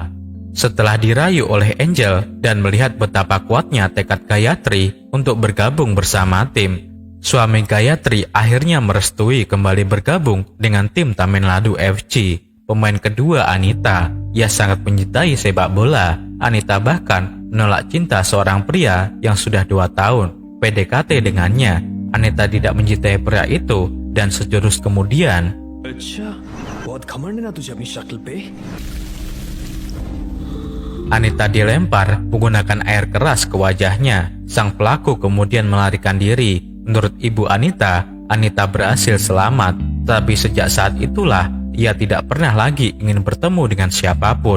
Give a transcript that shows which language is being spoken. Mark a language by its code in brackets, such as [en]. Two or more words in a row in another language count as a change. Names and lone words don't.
[id] Setelah dirayu oleh Angel dan melihat betapa kuatnya tekad Gayatri untuk bergabung bersama tim, suami Gayatri akhirnya merestui kembali bergabung dengan tim Tamil Nadu FC. Pemain kedua Anita, ia sangat mencintai sepak bola. Anita bahkan menolak cinta seorang pria yang sudah 2 tahun PDKT dengannya. Anita tidak mencintai pria itu dan sejurus kemudian [hi] अच्छा बहुत घमंड है ना तुझे अपनी शक्ल पे। [id] Anita dilempar menggunakan air keras ke wajahnya. Sang pelaku kemudian melarikan diri. Menurut ibu Anita, Anita berhasil selamat. Tapi sejak saat itulah ia tidak pernah lagi ingin bertemu dengan siapapun.